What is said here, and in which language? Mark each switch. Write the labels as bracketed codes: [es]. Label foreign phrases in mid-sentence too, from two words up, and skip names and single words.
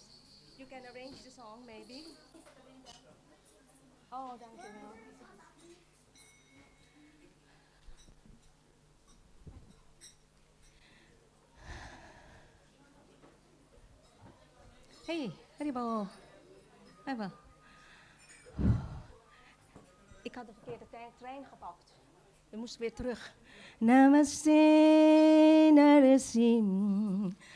[en] You can arrange the song maybe. Oh, thank you. Hey, Haribo. [nl] Even. Ik had de verkeerde trein gepakt. We moesten weer terug. [hi] Namaste Narasimhaya.